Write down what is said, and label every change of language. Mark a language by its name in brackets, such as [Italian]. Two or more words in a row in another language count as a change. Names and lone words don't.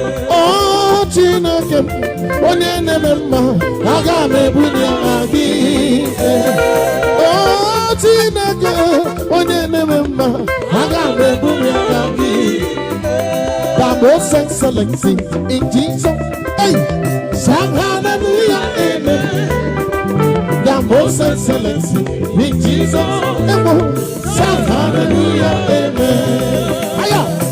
[Igbo] O Chineke m, onye na-eme mma, aga m ebuli aha gị. O Chineke, onye na-eme mma, aga m ebuli aha gị. [English] The most excellency in Jesus. Hey, shout hallelujah, amen. The most excellency in Jesus. Amen. Shout hallelujah, amen. Higher.